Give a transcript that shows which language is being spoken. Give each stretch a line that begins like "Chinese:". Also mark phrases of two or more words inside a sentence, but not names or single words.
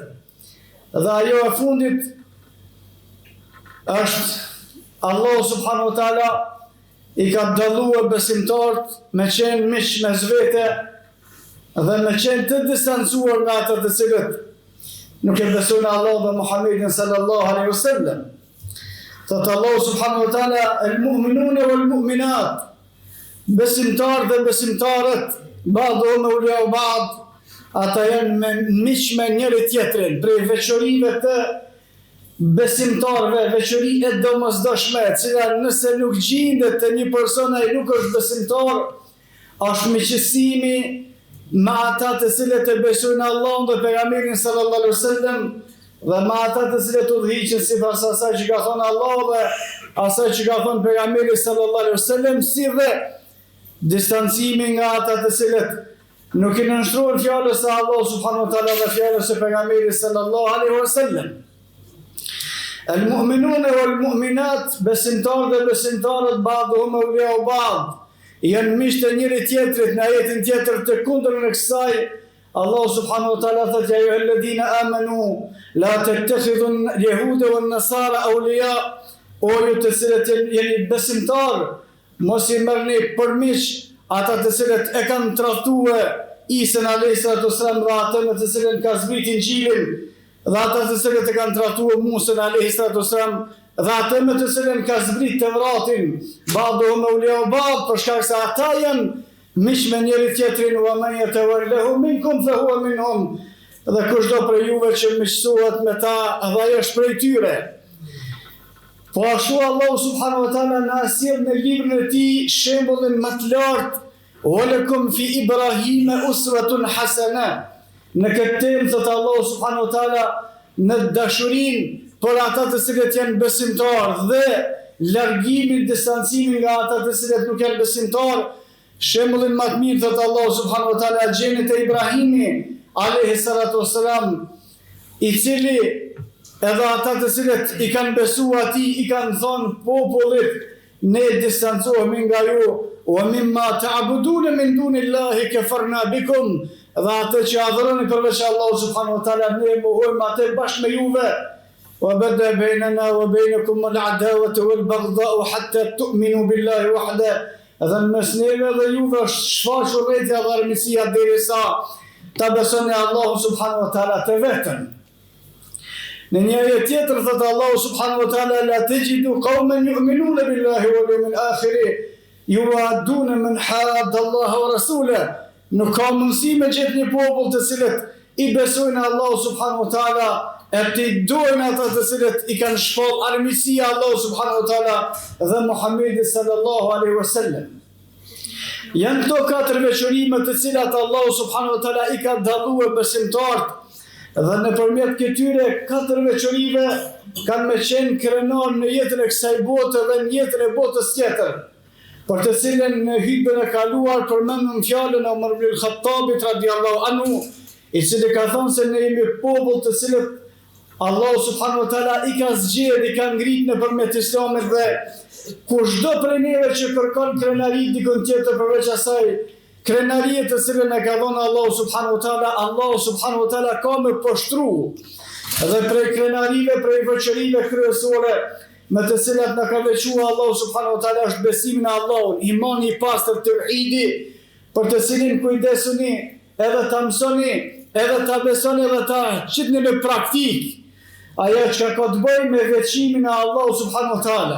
Albanian: Dhe ajo e fundit është Allah
Arabic: سبحانه وتعالى
Albanian: i ka dalluar besimtarët me qenë miq mes vete dhe me qenë të distancuar nga ata të cilët nuk e besojnë Allah dhe Muhammedin
Arabic: صلى الله عليه وسلم.
Albanian: Thot Allah
Arabic: سبحانه وتعالى المؤمنون والمؤمنات,
Albanian: besimtarë dhe besimtarët,
Arabic: بعضهم أولياء بعض,
Albanian: ata janë miq me njëri tjetrin. Prej veçorive të besimtarëve, veçori e domosdoshme, e cila nëse nuk gjendet te një person ai nuk është besimtar, është miqësimi me ata të cilët e besojnë Allahun dhe pejgamberin
Arabic: صلى الله عليه وسلم,
Albanian: dhe me ata të cilët udhëhiqen sipas asaj që ka thënë Allahu dhe asaj që ka thënë pejgamberi
Arabic: صلى الله عليه وسلم,
Albanian: si dhe distancimi nga ata të cilët nuk i nënshtrohen fjalës së Allahu
Arabic: سبحانه وتعالى
Albanian: dhe fjalës së pejgamberit
Arabic: صلى الله عليه وسلم. المؤمنون والمؤمنات,
Albanian: besimtarë dhe besimtarët,
Arabic: بعضهم أولياء بعض,
Albanian: janë miq të njëri tjetrit. Në ajetin tjetër të kundërën e kësaj, Allah
Arabic: سبحانه وتعالى
Albanian: thotë:
Arabic: "يا أيها الذين آمنوا لا تتخذوا اليهود والنصارى أولياء",
Albanian: o ju të cilët jeni besimtarë, mos i merrni për miq ata të cilët e kanë tradhtuar Isën
Arabic: عليه السلام
Albanian: dhe ata me të cilën ka zbritur Injilin, dhe ata të cilët e kanë tradhtuar Musën
Arabic: عليه السلام
Albanian: dhe ata me të cilën ka zbritur Tevratin,
Arabic: بعضهم أولياء بعض,
Albanian: për shkak se ata janë miq me njëri tjetrin,
Arabic: ومن يتولهم منكم فهو منهم,
Albanian: dhe kushdo prej juve që miqësohet me ta, dhe ai është prej tyre. Po ashtu Allah
Arabic: سبحانه وتعالى
Albanian: na sjell në librin e tij shembullin më të lartë:
Arabic: "ولكم في إبراهيم أسوة حسنة".
Albanian: Në këtë temë thot Allah
Arabic: سبحانه وتعالى
Albanian: në dashurinë për ata të cilët janë besimtarë dhe largimin, distancimin nga ata të cilët nuk janë besimtarë. Shembullin më të mirë thot Allah
Arabic: سبحانه وتعالى
Albanian: gjenit e Ibrahimi
Arabic: عليه الصلاة والسلام,
Albanian: i cili edhe ata të cilët i kanë besuar atij i kanë thonë popullit: "Ne distancohemi nga ju,
Arabic: ومما تعبدون من دون الله كفرنا بكم",
Albanian: dhe atë që adhuroni përveç Allahu
Arabic: سبحانه وتعالى
Albanian: ne mohojmë atë bashkë me juve.
Arabic: "وبدا بيننا وبينكم العداوة والبغضاء حتى تؤمنوا بالله وحده",
Albanian: dhe mes neve dhe juve është shfaqur rrethja dhe armiqësia derisa ta besoni Allahu
Arabic: سبحانه وتعالى
Albanian: të vetën. Në një ajet tjetër thot Allahu
Arabic: سبحانه وتعالى: "لا تجد قوما يؤمنون بالله واليوم الآخر يوادون من حاد الله ورسوله".
Albanian: Nuk ka mundësi me gjetë një popull të cilët i besojnë Allahu
Arabic: سبحانه وتعالى,
Albanian: e të dojnë ata të cilët i kanë shpall armiqësia Allahu
Arabic: سبحانه وتعالى
Albanian: dhe Muhamedi
Arabic: صلى الله عليه وسلم.
Albanian: Janë këto katër veçorime të cilat Allahu
Arabic: سبحانه وتعالى
Albanian: i ka dalluar besimtarët, dhe nëpërmjet këtyre katër veçorive kanë me qenë krenar në jetën e kësaj bote dhe në jetën e botës tjetër, për të cilën në hutbën e kaluar përmendëm fjalën e Umar ibn al-Khattabit
Arabic: رضي الله عنه,
Albanian: i cili ka thënë se ne jemi popull të cilët Allahu
Arabic: سبحانه وتعالى
Albanian: i ka zgjedhur, i ka ngritur nëpërmjet Islamit, dhe kushdo prej neve që kërkon krenari dikon tjetër përveç asaj krenarie të cilën e ka dhënë Allahu
Arabic: سبحانه وتعالى,
Albanian: Allahu
Arabic: سبحانه وتعالى
Albanian: ka me poshtru. Dhe prej krenarive, prej veçorive kryesore me të cilat na ka veçuar Allahu
Arabic: سبحانه وتعالى
Albanian: është besimi në Allahun, imani i pastër, tauhidi, për të cilin kujdesuni edhe ta mësoni, edhe ta besoni, edhe ta qitni në praktik ajo që ka të bëjë me veçimin e Allahu
Arabic: سبحانه وتعالى.